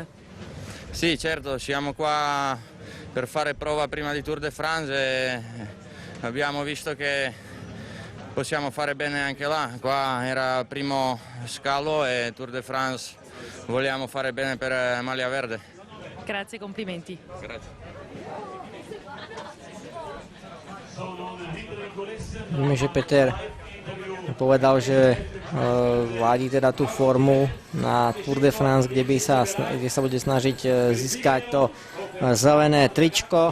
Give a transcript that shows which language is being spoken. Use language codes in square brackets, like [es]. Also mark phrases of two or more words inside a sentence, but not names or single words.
[it] Sì, certo, siamo qua per fare prova prima di Tour de France e abbiamo visto che possiamo fare bene anche là. Qua era primo scalo e Tour de France vogliamo fare bene per Maglia Verde. Grazie, complimenti. Grazie. [sk] Vidíme, že Peter povedal, že ladí teda tú formu na Tour de France, kde sa bude snažiť získať to zelené tričko.